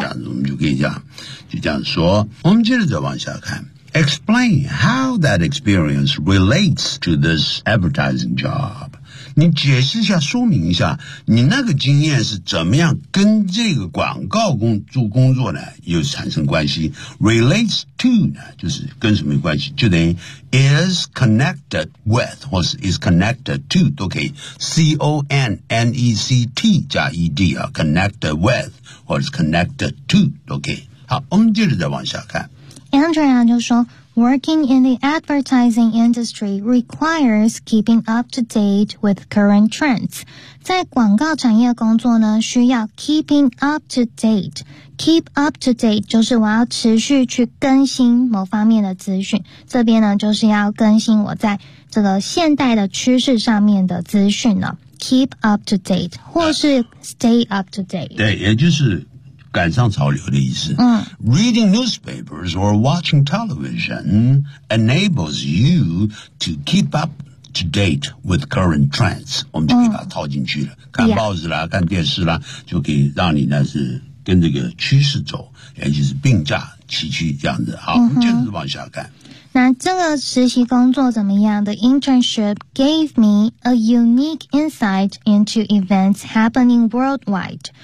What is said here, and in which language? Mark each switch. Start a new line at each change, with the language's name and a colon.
Chinese: 这样子我们就可以讲就这样说我们接着再往下看
English: Explain how that experience relates to this advertising job.
Chinese: 你解释一下，说明一下，你那个经验是怎么样跟这个广告工作呢又产生关系 ？Relates to 呢，就是跟什么有关系？就等于
English: is connected with
Chinese: 或是
English: is connected to
Chinese: 都可以 ，connect 加 ed 啊 ，connected with 或是 connected to 都可以。好，我们接着再往下看。 Andrea 就说。
English: Working in the advertising industry requires keeping up to date with current trends.
Chinese: 在广告产业工作呢，需要
English: keeping up to date.
Chinese: Keep up to date 就是我要持续去更新某方面的资讯。这边呢，就是要更新我在这个现代的趋势上面的资讯呢。
English: Keep up to date 或是 stay up to date。
Chinese: 对，也就是。赶上潮流的意思。嗯。
English: Reading newspapers or watching television enables you to keep up to date with current trends.、
Chinese: 嗯、我们就可以把它套进去了。看报纸啦、
English: yeah.
Chinese: 看电视啦就可以让你呢是跟这个趋势走也就是并驾齐驱这样子。好、嗯、我们接着往下看。那这个实习工作怎么样
English: ?The internship gave me a unique insight into events happening worldwide.